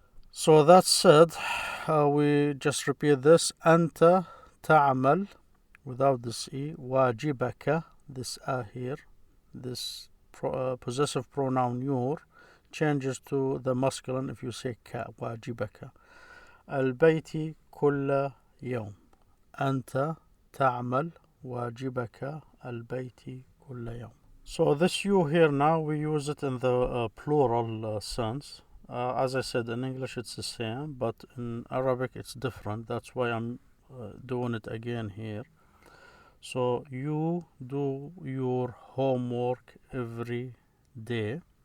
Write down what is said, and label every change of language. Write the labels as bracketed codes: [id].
[en] So that said, we just repeat this. [ar] أنت تعمل without this E. [en] واجبك, this A here, this possessive pronoun your, changes to the masculine if you say ka, واجبك. [ar] البيت كل يوم. أنت تعمل واجبك البيت كل يوم. [en] So this you here now, we use it in the plural sense. As I said, in English it's the same, but in Arabic it's different. That's why I'm doing it again here. So you do your homework every day.